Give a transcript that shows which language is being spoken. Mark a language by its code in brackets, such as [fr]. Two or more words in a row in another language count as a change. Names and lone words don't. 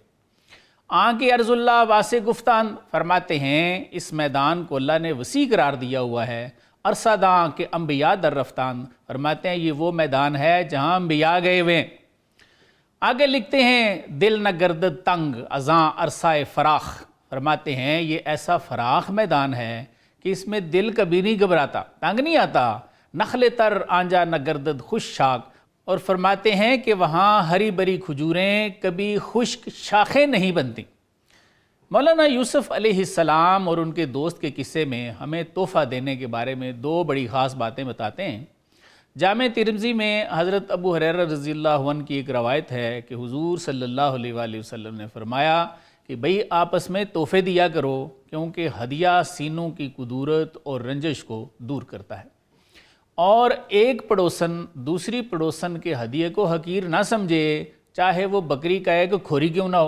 [fa] آنکہ ارض اللہ واسع گفتان، [ur] فرماتے ہیں اس میدان کو اللہ نے وسیع قرار دیا ہوا ہے، [fa] عرصہ داں کہ انبیاء در رفتان، [ur] فرماتے ہیں یہ وہ میدان ہے جہاں انبیاء گئے ہوئے۔ آگے لکھتے ہیں، [fa] دل نہ گردد تنگ ازاں عرصہ فراخ، [ur] فرماتے ہیں یہ ایسا فراخ میدان ہے کہ اس میں دل کبھی نہیں گھبراتا، تنگ نہیں آتا، [fa] نخل تر آنجا نہ گردد خوش شاخ، [ur] اور فرماتے ہیں کہ وہاں ہری بری کھجوریں کبھی خشک شاخیں نہیں بنتی۔ مولانا یوسف علیہ السلام اور ان کے دوست کے قصے میں ہمیں تحفہ دینے کے بارے میں 2 بڑی خاص باتیں بتاتے ہیں۔ جامع ترمذی میں حضرت ابو ہریرہ [ar] رضی اللہ عنہ [ur] کی ایک روایت ہے کہ حضور [ar] صلی اللہ علیہ وآلہ وسلم [ur] نے فرمایا کہ بھئی آپس میں تحفے دیا کرو، کیونکہ ہدیہ سینوں کی کدورت اور رنجش کو دور کرتا ہے، اور ایک پڑوسن دوسری پڑوسن کے ہدیے کو حقیر نہ سمجھے، چاہے وہ بکری کا ایک کھوری کیوں نہ ہو۔